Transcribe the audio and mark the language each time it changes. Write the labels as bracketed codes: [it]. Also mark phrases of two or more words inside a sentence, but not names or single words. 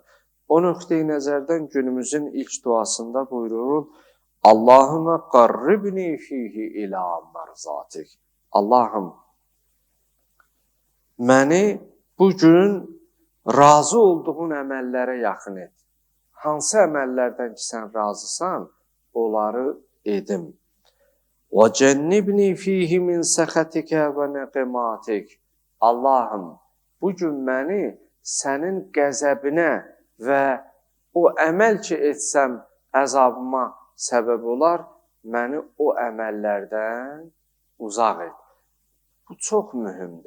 [az] O nöqteyi nəzərdən günümüzün ilk duasında buyurur, [ar] اللهم قربني فيه إلى مرضاتك. [az] Allahım, məni bugün razı olduğun əməllərə yaxın et. Hansı əməllərdən ki, sən razısan, onları edim. [ar] وَجَنِّبْنِي فِيهِ مِنْ سَخَتِكَ وَنَقِمَاتِكَ. [az] Allahım, bugün məni sənin qəzəbinə və o əməl ki etsəm əzabıma səbəb olar, məni o əməllərdən uzaq et. Bu çox mühümdür.